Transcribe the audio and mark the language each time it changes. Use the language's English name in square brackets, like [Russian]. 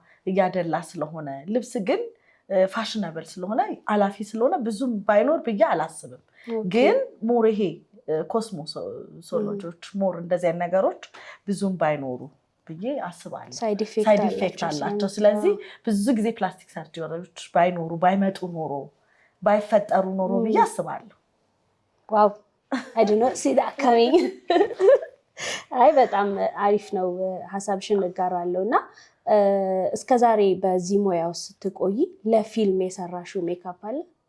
[Amharic] እያደላ ስለሆነ ልብስ ግን ፋሽነብል ስለሆነ አላፊ ስለሆነ ብዙም ባይኖር ብዬ አላስብም። ግን ሞር ይሄ ኮስሞሶሎጂዎች ሞር እንደዚህ አይነት ነገሮች ብዙም ባይኖሩ ብዬ አስባለሁ። [English] ሳይድ ኢፌክት [Amharic] አላቸው። ስለዚህ ብዙ ጊዜ ፕላስቲክ ሰርጀሪዎች ባይኖሩ ባይመጡ ኖሮ ባይፈጠሩ ኖሮ ብዬ አስባለሁ። [English] ዋው I do not see that coming. [Amharic] አይ በጣም አሪፍ ነው ሐሳብሽን እጋራለሁና እስከዛሬ በዚህ ሙያው ስትቆይ ለፊልም የሰራሽው ሜካፕ አለ?